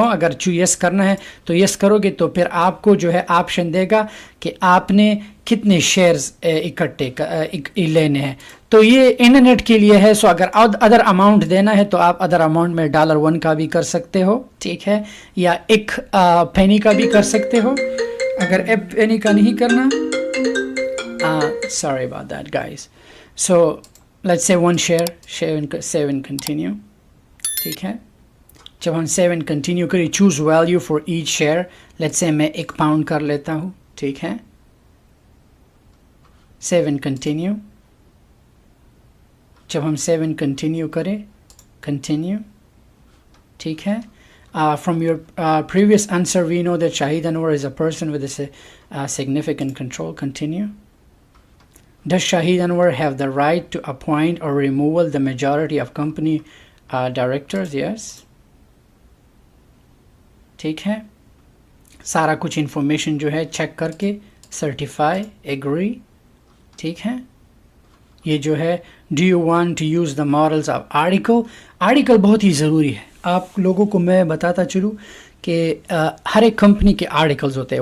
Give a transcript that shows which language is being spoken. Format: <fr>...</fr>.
<ur>اگر یس کرنا ہے تو یس کرو گے تو پھر آپ کو جو ہے آپشن دے گا کہ آپ نے کتنے شیئرز اکٹھے لینے ہیں. تو یہ انٹرنیٹ کے لیے ہے. سو اگر ادر اماؤنٹ دینا ہے تو آپ ادر اماؤنٹ میں $1 کا بھی کر سکتے ہو, ٹھیک ہے, یا 1 پینی کا بھی کر سکتے ہو. اگر 1 پینی کا نہیں کرنا,</ur> <en>sorry about that guys. So let's say 1 share, save and continue.</en> <ur>ٹھیک ہے, جب ہم سیو اینڈ کنٹینیو کریں,</ur> <en>Choose value for each share.</en> <ur>Let's say میں 1 پاؤنڈ کر لیتا ہوں, ٹھیک ہے.</ur> <en>Save and continue.</en> <ur>جب ہم سیو اینڈ کنٹینیو کریں, کنٹینیو, ٹھیک ہے.</ur> <en>From your previous answer we know that Shahid Anwar is a person with a significant control. Continue. Does Shahid Anwar have the right to appoint or removal the majority of company directors? Yes.</en> <ur>ٹھیک ہے. سارا کچھ information جو ہے check کر کے certify, agri, ٹھیک ہے. یہ جو ہے</ur> <en>Do you want to use the morals of article.</en> <ur>Article بہت ہی ضروری ہے. آپ لوگوں کو میں بتاتا چلوں کہ ہر ایک کمپنی کے آرٹیکلز ہوتے ہیں.</ur>